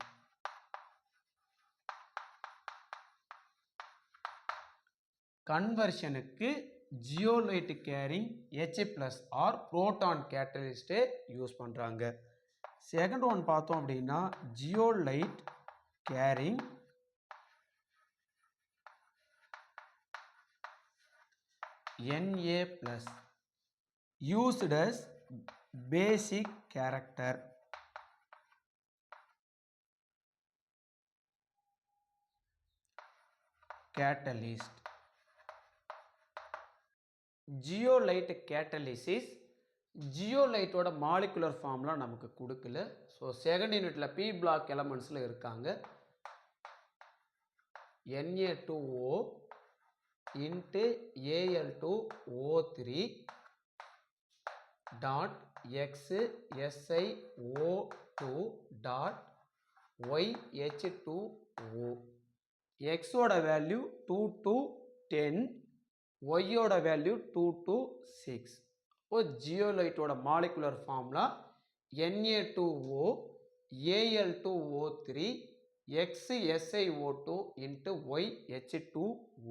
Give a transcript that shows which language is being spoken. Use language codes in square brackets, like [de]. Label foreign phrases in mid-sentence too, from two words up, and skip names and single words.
[en] conversionukku zeolite carrying H+ or proton catalyst use பண்றாங்க. second one [ta] பார்த்தோம் அப்படின்னா [en] zeolite carrying Na+ used as basic character. Catalyst. Zeolite catalysis zeolite ஓட molecular formula [ta] நமக்கு கொடுக்கல. [en] so second unitla P block elementsல இருக்காங்க. Na2O into Al2O3 dot X SiO2 dot YH2O. X ஓட வேல்யூ 2 to 10, Y ஓட வேல்யூ 2 to 6. இப்போ zeolitoda molecular formula Na2O Al2O3 XSiO2 into YH2O.